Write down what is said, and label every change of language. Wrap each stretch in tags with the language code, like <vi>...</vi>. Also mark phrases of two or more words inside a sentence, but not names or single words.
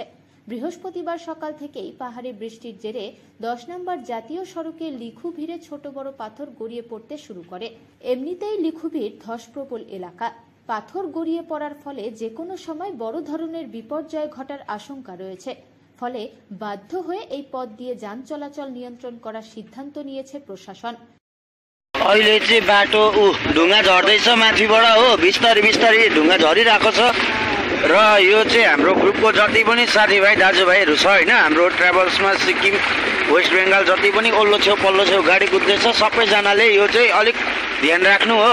<bn>বৃহস্পতিবার সকাল থেকেই পাহাড়ে বৃষ্টির জেরে 10 নম্বর জাতীয় সড়কে লিখু ভিড়ে ছোট বড় পাথর গড়িয়ে পড়তে শুরু করে। এমনিতেই লিখু ভিড় ধসপ্রবল এলাকা। পাথর গড়িয়ে পড়ার ফলে যে কোনো সময় বড় ধরনের বিপর্যয় ঘটার আশঙ্কা রয়েছে। ফলে বাধ্য হয়ে এই পথ দিয়ে যান চলাচল নিয়ন্ত্রণ করার সিদ্ধান্ত নিয়েছে প্রশাসন।</bn> <ne>अहिले चाहिँ बाटो ढुङ्गा झर्दैछ माथिबाट हो, बिस्तारै बिस्तारै ढुङ्गा झरिरहेको छ र यो चाहिँ हाम्रो ग्रुपको जति पनि साथीभाइ दाजुभाइहरू छ होइन, हाम्रो ट्राभल्समा सिक्किम वेस्ट बेङ्गाल जति पनि ओल्लो छेउ पल्लो छेउ गाडी कुद्दैछ सबैजनाले यो चाहिँ अलिक ध्यान राख्नु हो।</ne>